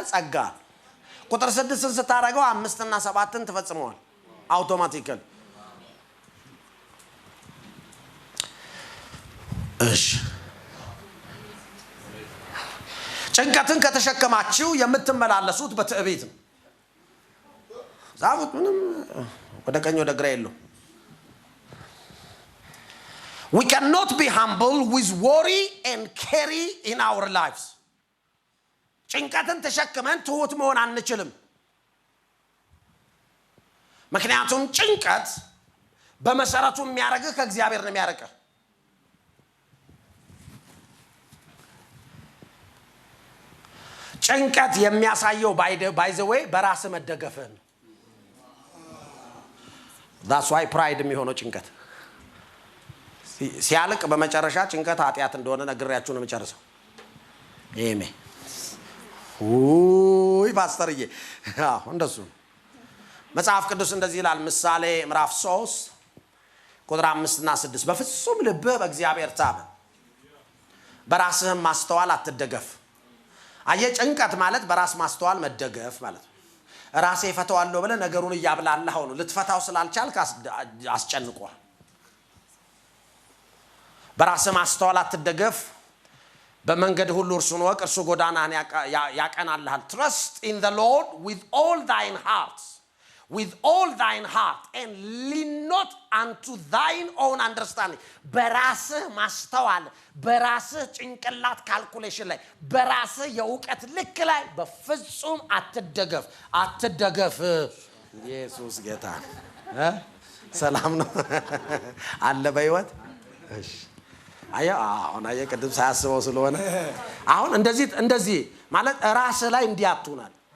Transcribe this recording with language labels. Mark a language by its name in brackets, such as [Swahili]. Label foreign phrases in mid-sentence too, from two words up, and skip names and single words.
[Amharic] ጸጋ። ቁጥር 6 ስታደርገው 5 እና 7 ተፈጽመዋል አውቶማቲካሊ። እሺ ጭንቀትን ከተሸከማችሁ የምትመላለሱት በትዕቢት ነው። ዛፉት ምንም ወደ ቀኝ ወደ ግራ የለው። [English] We cannot be humble with worry and carry in our lives. [Amharic] ጭንቀትን ተሸክመን ትሁት መሆን አንችልም። ምክንያቱም ጭንቀት በመሰረቱ የሚያረግህ ከእግዚአብሔር ነው የሚያረቀህ። ጭንቀት የሚያሳየው [English] by the way [Amharic] በራስ መደገፍን። [English] that's why pride [Amharic] የሚሆነው ጭንቀት ሲያልቅ በመጨረሻ ጭንቀት ኃጢአት እንደሆነ ነግሬያችሁ ነው የምጨርሰው። ኤሜ ኡይ ፓስተርዬ እንደሱ መጽሐፍ ቅዱስ እንደዚህ ይላል። ምሳሌ ምዕራፍ 3 ቁጥር 5 እና 6 በፍጹም ልብህ በእግዚአብሔር ታመን፣ በራስህም ማስተዋል አትደገፍ። አየህ ጭንቀት ማለት በራስ ማስተዋል መደገፍ ማለት ነው። ራሴ ፈታዋለሁ ብለህ ነገሩን እያብላላህ ነው። ልትፈታው ስላልቻልክ አስጨንቋል። በራስ ማስተዋል አትደገፍ፣ በመንገድ ሁሉ እርሱን ወቅ፣ እርሱ ጎዳናህን ያቀናልሃል። [English] trust in the Lord with all thine heart, with all thine heart, and lean not unto thine own understanding. [Amharic] በራስህ ማስተዋል፣ በራስህ ጭንቅላት ካልኩሌሽን ላይ፣ በራስህ የእውቀት ልክ ላይ በፍጹም አትደገፍ። ኢየሱስ ጌታ ሰላም ነው አለ በህይወት። እሺ አሁን ቅድም ሳያስበው ስለሆነ አሁን እንደዚህ ማለት ራስ ላይ እንዲያቱናል።